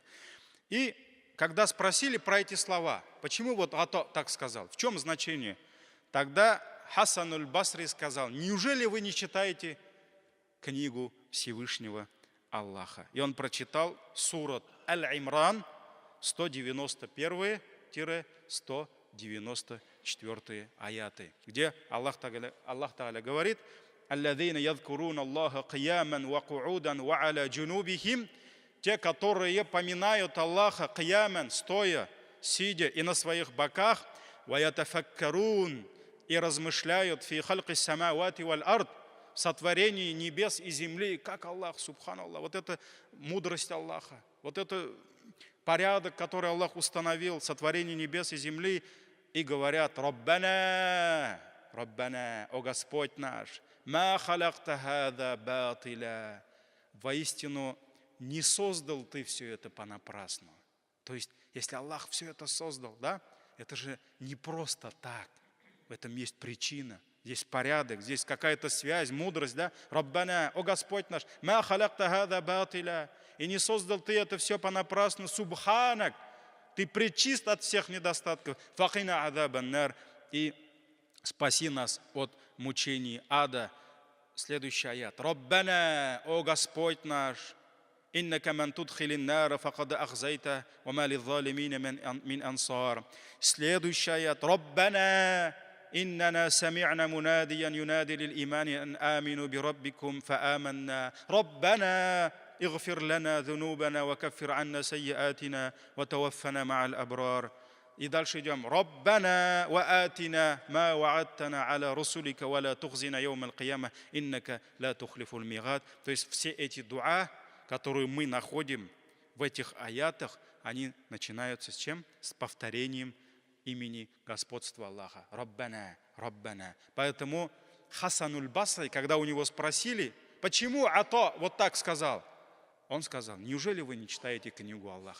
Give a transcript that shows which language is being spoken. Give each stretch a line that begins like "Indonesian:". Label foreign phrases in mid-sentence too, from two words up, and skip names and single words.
Russian: И когда спросили про эти слова, почему вот Ата так сказал, в чем значение, тогда Хасануль Басри сказал: неужели вы не читаете книгу Всевышнего Аллаха? И он прочитал сурат Аль-Имран, 191-194 аяты, где Аллах Тааля говорит:
Arabic: «Аллазина يذكرون الله قياما وقعودا وعلى جنوبهم»,
Russian: те, которые поминают Аллаха кияман, стоя, сидя и на своих боках,
Arabic: ويتفكرون,
Russian: и размышляют
Arabic: في خلق السماوات والأرض,
Russian: в сотворении небес и земли, как Аллах, субханаллах. Вот это мудрость Аллаха, вот это порядок, который Аллах установил, сотворение небес и земли, и говорят:
Arabic: «ربنا، ربنا,
Russian: о Господь наш,
Arabic: ما خلقت هذا باطلا»,
Russian: воистину не создал ты все это понапрасну. То есть, если Аллах все это создал, да, это же не просто так. В этом есть причина, здесь порядок, здесь какая-то связь, мудрость, да. Раббана, о Господь наш,
Arabic: ما خلقت هذا باطلا,
Russian: и не создал ты это все понапрасну, субханак, ты пречист от всех недостатков,
Arabic: فقنا عذاب النار,
Russian: и спаси нас от мучений ада. Следующий аят. Раббана, о Господь наш,
Arabic: إنك من تدخل النار فقد أخزيته وما للظالمين من أنصار.
Russian: Следующий аят.
Arabic: Раббана, إننا سمعنا مناديا ينادي للإيمان أن آمنوا بربكم فآمنا ربنا اغفر لنا ذنوبنا وكفر عنا سيئاتنا وتوفنا مع الأبرار.
Russian: И дальше идем.
Arabic: ربنا وآتنا ما وعدتنا على رسلك ولا تخزنا يوم القيامة إنك لا تخلف الميعاد.
Russian: То есть все эти дуа, которые мы находим в этих аятах, они начинаются с чем? С повторением имени господства Аллаха.
Arabic: ربنا، ربنا.
Russian: Поэтому Хасануль Басри, когда у него спросили, почему Ата вот так сказал, он сказал: неужели вы не читаете книгу Аллаха?